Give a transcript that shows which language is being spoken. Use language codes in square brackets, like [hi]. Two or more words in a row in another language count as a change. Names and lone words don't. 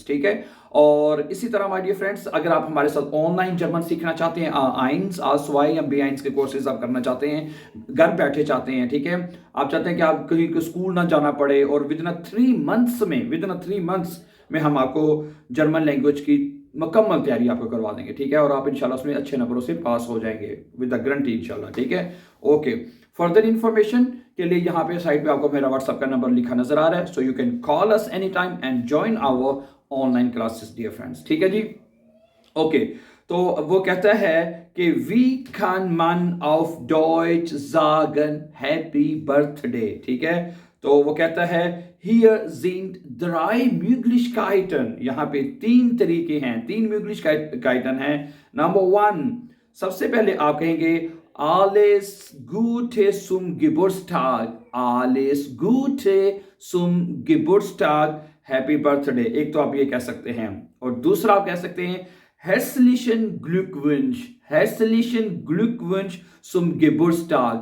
[hi] ठीक है, और इसी तरह [en] my dear friends, [hi] अगर आप हमारे साथ ऑनलाइन जर्मन सीखना चाहते हैं, आइंस आसवाई या बी आइंस के कोर्सेज आप करना चाहते हैं, घर बैठे चाहते हैं, ठीक है, आप चाहते हैं कि आप कहीं स्कूल ना जाना पड़े और [en] with in 3 months [hi] में हम आपको [en] German language [hi] की मुकम्मल तैयारी आपको करवा देंगे। ठीक है, और आप इंशाल्लाह उसमें अच्छे नंबरों से पास हो जाएंगे [en] with the guarantee [hi] इंशाल्लाह। ठीक है, ओके। [en] further information [hi] के लिए यहाँ पे साइड पे आपको मेरा व्हाट्सएप का नंबर लिखा नजर आ रहा है, [en] so you can call us any time and join our online classes dear friends. [hi] ठीक है जी, ओके। तो वो कहता है कि [de] wie kann man auf Deutsch sagen [en] happy birthday. [hi] ठीक है, तो वो कहता है [de] hier sind 3 Möglichkeiten, [hi] यहाँ पे 3 तरीके हैं, 3 Möglichkeiten हैं। नंबर 1, सबसे पहले आप कहेंगे [de] alles Gute zum Geburtstag, alles Gute zum Geburtstag, [en] happy birthday. [hi] एक तो आप ये कह सकते हैं, और दूसरा आप कह सकते हैं [de] Herzlichen Glückwunsch, Herzlichen Glückwunsch zum Geburtstag।